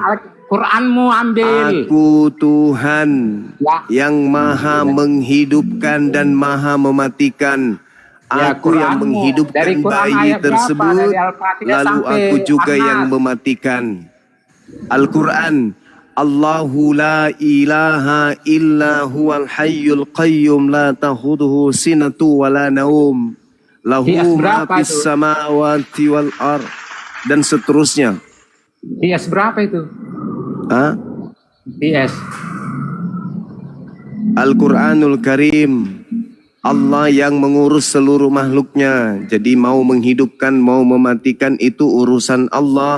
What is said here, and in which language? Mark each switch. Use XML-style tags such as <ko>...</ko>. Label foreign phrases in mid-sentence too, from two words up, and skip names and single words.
<id>Quranmu ambil. Aku Tuhan Ya. yang maha menghidupkan dan maha mematikan. Ya, Aku yang Quranmu. menghidupkan Dari Quran bayi ayat berapa? tersebut, Dari Al-Fatihah lalu sampai aku juga An-Nas. yang mematikan. Al-Quran,</id> <ar>الله لا إله إلا هو الحي القيوم لا تأخذه سنة ولا نوم. Lahu</ar> <id>Hias</id> <ar>ma</ar> <id>berapa</id> <ar>fis</ar> <id>itu?</id> <ar>السماوات والأرض.</ar> <id>Dan seterusnya. Hias berapa itu? Hah? Hias. Al-Quranul Karim, Allah yang mengurus seluruh makhluknya. Jadi mau menghidupkan, mau mematikan itu urusan Allah.</id>